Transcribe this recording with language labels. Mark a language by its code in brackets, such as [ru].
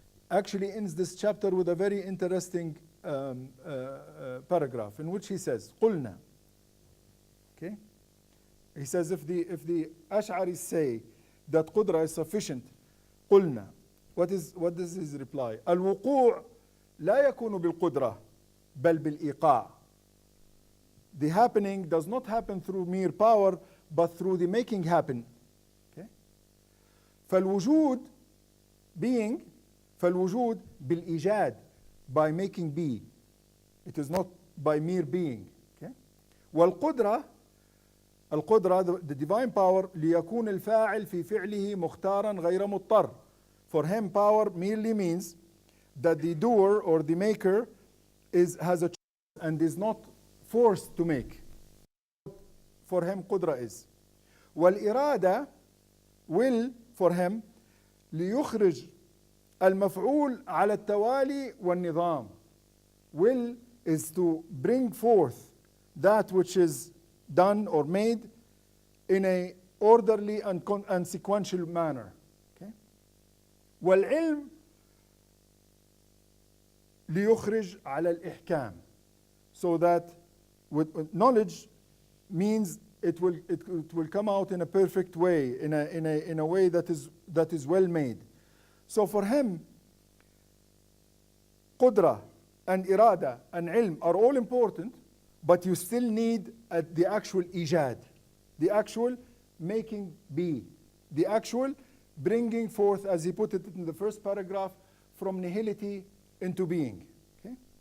[en] Actually ends this chapter with a very interesting paragraph in which he says, [ar] قُلْنَا. [en] Okay? He says if the Ash'aris say that qudra is sufficient, [ar] قُلْنَا. [en] What is his reply? [ar] الوقوع لا يكون بالقدرة بل بالإيقاع. [en] The happening does not happen through mere power, but through the making happen. Okay? فالوجود being, [ar] فالوجود بالإيجاد, [en] by making be. It is not by mere being. Okay? [ar] والقدرة, القدرة, [en] the divine power, [ar] ليكون الفاعل في فعله مختارا غير مضطر. [en] For him, power merely means that the doer or the maker has a choice and is not forced to make. For him, qudra is. [ar] والإرادة, [en] will, for him, [ar] ليخرج المفعول على التوالي والنظام. [en] Will is to bring forth that which is done or made in a orderly and sequential manner. Okay? [ar] والعلم ليخرج على الإحكام. [en] So that with knowledge means it will come out in a perfect way, in a way that is well made. So for him, qudra and irada and ilm are all important, but you still need the actual ijad, the actual making be, the actual bringing forth, as he put it in the first paragraph, from nihility into being. Okay?